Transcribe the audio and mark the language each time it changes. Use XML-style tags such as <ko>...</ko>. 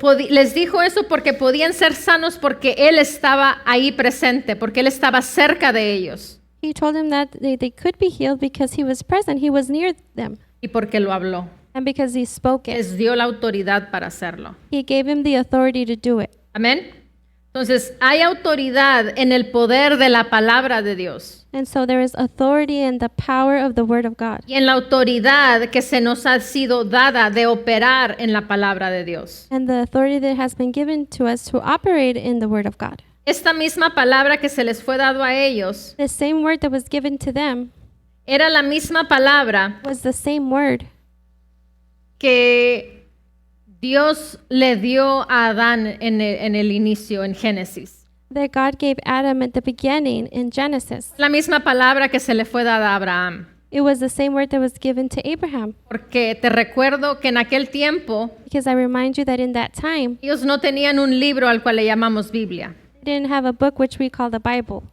<es>Les dijo eso porque podían ser sanos porque Él estaba ahí presente, porque Él estaba cerca de ellos</es> <en>He told them that they could be healed because he was present. He was near them.</en> <es>y porque lo habló.</es> <en>And because he spoke it.</en> <es>Les dio la autoridad para hacerlo.</es> <en>He gave him the authority to do it.</en> <es>Amén. Entonces, hay autoridad en el poder de la palabra de Dios</es> <en>And so there is authority in the power of the word of God.</en> <es>y en la autoridad que se nos ha sido dada de operar en la palabra de Dios.</es> <en>And the authority that has been given to us to operate in the word of God.</en> <es>Esta misma palabra que se les fue dado a ellos</es> <en>The same word that was given to them</en> <es>era la misma palabra</es> <en>was the same word</en> <es>que Dios le dio a Adán en el inicio, en Génesis.</es> <en>that God gave Adam at the beginning in Genesis.</en> <es>La misma palabra que se le fue dada a Abraham.</es> <en>It was the same word that was given to Abraham.</en> <es>Porque te recuerdo que en aquel tiempo</es> <en>Because I remind you that in that time,</en> <es>ellos no tenían un libro al cual le llamamos Biblia.</es> <en>they didn't have a book which we call the Bible.</en>